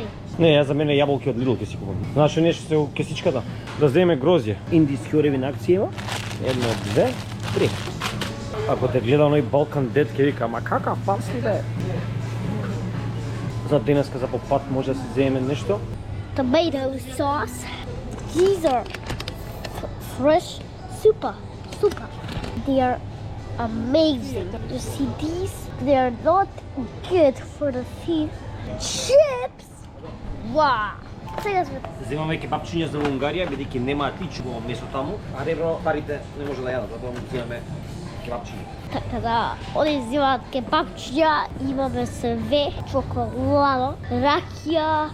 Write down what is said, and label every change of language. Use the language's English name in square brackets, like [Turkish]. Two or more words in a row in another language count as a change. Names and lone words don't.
[Macedonian] Не, јас за мене јаболки од Lidl ќе си купам. Знаеш што нешто се у кесичката? Да земеме грозје. Индиски ореви на акција има. 1, 2, 3. Ако те гледа оној Балкан Дед, ќе вика, ма какав памсли бе? За денеска за попат може да си земеме нешто. [English] Tomato sauce. These are fresh super. They are amazing. You see these? They are not good for the feet. Chips. [Macedonian] Wow. Сега сме. Земаме кебапчиња за Унгарија, бидејќи немаат ичко месо таму, а ребро парите не може да јадат, затоа му земаме кебапчиња. Така да, они взимат кебапчиња, имаме све, чоколадо, ракија.